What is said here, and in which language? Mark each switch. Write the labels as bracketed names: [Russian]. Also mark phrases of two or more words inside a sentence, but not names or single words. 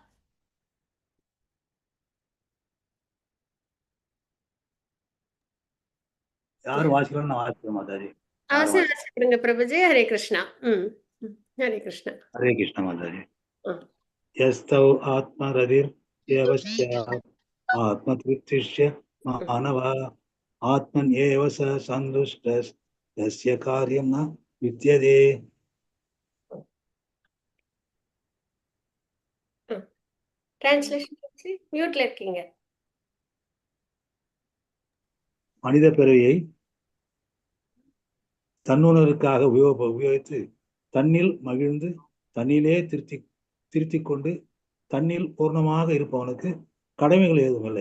[Tamil] யாரும் வாசிக்கலன்னு நான் வாசிக்கிறேன் மாதாஜி. அவசியம் வாசிக்கிறேங்க பிரபுஜி. ஹரே கிருஷ்ணா. ஹரே கிருஷ்ணா. ஹரே கிருஷ்ண மாதாஜி. ஆ. [Sanskrit] यस्तौ आत्मरतिर् स्यात् आत्मतृप्तिश्च मानवः आत्मन् एव स सन्तुष्टः तस्य कार्यं न विद्यते. [Tamil] டிரான்ஸ்லேஷன் மியூட்ல இருக்கீங்க. மனித பிறவியை தன்னுணர்வுக்காக உபயோகித்து தன்னில் மகிழ்ந்து தன்னிலே திருத்தி கொண்டு தன்னில் பூர்ணமாக இருப்பவனுக்கு கடமைகள் எதுவும் இல்லை.